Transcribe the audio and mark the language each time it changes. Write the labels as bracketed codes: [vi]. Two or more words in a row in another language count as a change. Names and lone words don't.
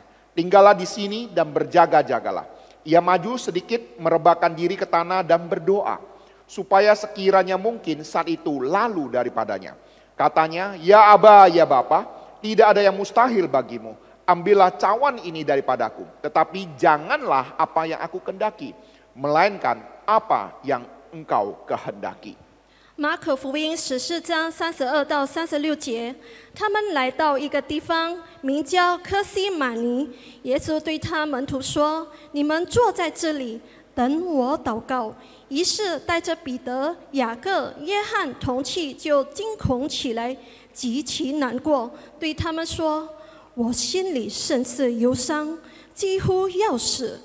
[id] Tinggallah di sini dan berjaga-jagalah. Ia maju sedikit, merebahkan diri ke tanah dan berdoa, supaya sekiranya mungkin saat itu lalu daripadanya. Katanya, ya Aba, ya Bapa, tidak ada yang mustahil bagimu. Ambillah cawan ini daripadaku, tetapi janganlah apa yang aku kehendaki, melainkan apa yang engkau kehendaki. [zh] 马可福音14章32到36节，他们来到一个地方，名叫科西玛尼。耶稣对他门徒说：“你们坐在这里，等我祷告。” 于是带着彼得、雅各、约翰同去，就惊恐起来，极其难过，对他们说：“我心里甚是忧伤，几乎要死。